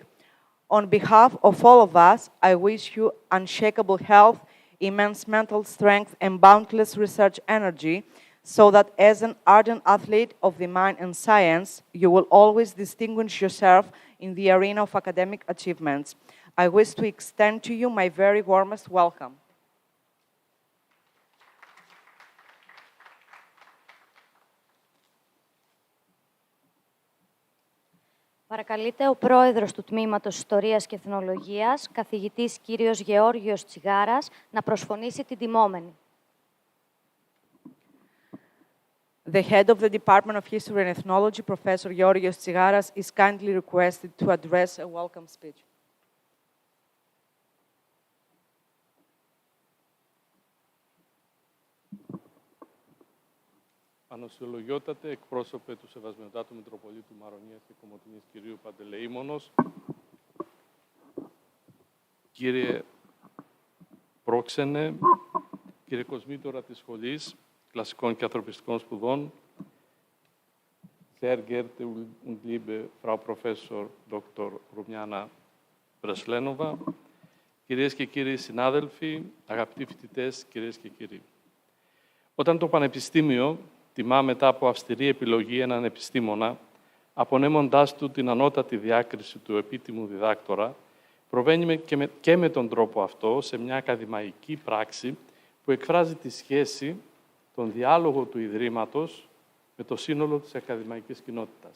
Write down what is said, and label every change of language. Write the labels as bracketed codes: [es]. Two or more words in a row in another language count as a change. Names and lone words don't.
[en] On behalf of all of us, I wish you unshakable health, immense mental strength, and boundless research energy, so that as an ardent athlete of the mind and science, you will always distinguish yourself in the arena of academic achievements. I wish to extend to you my very warmest welcome. [el] Παρακαλείται ο πρόεδρος του Τμήματος Ιστορίας και Εθνολογίας, καθηγητής κύριος Γεώργιος Τσιγάρας, να προσφωνήσει την τιμόμενη. [en] The head of the Department of History and Ethnology, Professor Georgios Tsigaras, is kindly requested to address a welcome speech. [el] Ανοσιολογιότατε εκπρόσωπε του Σεβασμιωτάτου Μητροπολίτου Μαρονίας και Κομοτηνής κυρίου Παντελεήμονος, κύριε πρόξενε, κύριε κοσμήτορα της Σχολής Κλασικών και Ανθρωπιστικών Σπουδών, [de] sehr geehrte und liebe Frau Professor Dr. Rumiana Preslenova, [el] κυρίες και κύριοι συνάδελφοι, αγαπητοί φοιτητές, κυρίες και κύριοι. Όταν το Πανεπιστήμιο τιμά μετά από αυστηρή επιλογή έναν επιστήμονα, απονέμοντάς του την ανώτατη διάκριση του επίτιμου διδάκτορα, προβαίνει και με τον τρόπο αυτό σε μια ακαδημαϊκή πράξη που εκφράζει τη σχέση, τον διάλογο του Ιδρύματος με το σύνολο της ακαδημαϊκής κοινότητας.